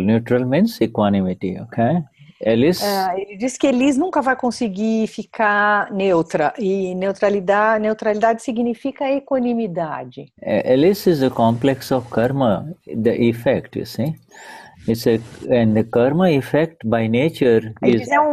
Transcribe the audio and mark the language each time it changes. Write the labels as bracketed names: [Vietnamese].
[English] Neutral means equanimity, okay? [Portuguese] Ele diz que Elise nunca vai conseguir ficar neutra, e neutralidade significa equanimidade. [English] Alice is a complex of karma, the effect, you see. And the karma effect by nature is...